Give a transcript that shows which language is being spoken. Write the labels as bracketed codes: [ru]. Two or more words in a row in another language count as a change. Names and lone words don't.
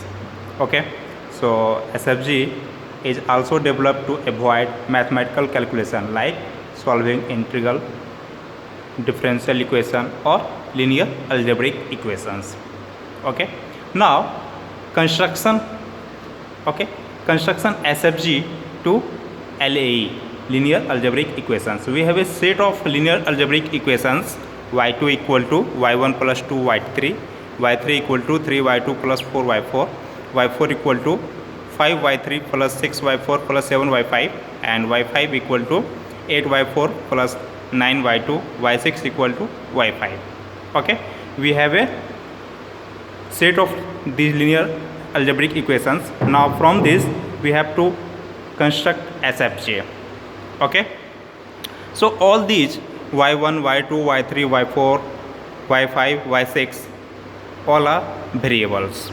[en] Okay, so SFG is also developed to avoid mathematical calculation like solving integral, differential equation or linear algebraic equations. Okay, now construction. Okay, construction SFG to LAE, linear algebraic equations. We have a set of linear algebraic equations: y2 equal to y1 plus 2 y3, y3 equal to 3y2 plus 4y4, y4 equal to 5y3 plus 6y4 plus 7y5, and y5 equal to 8y4 plus 9y2, y6 equal to y5. Okay, we have a set of these linear algebraic equations. Now from this we have to construct SFG. Okay, so all these y1, y2, y3, y4, y5, y6 all are variables.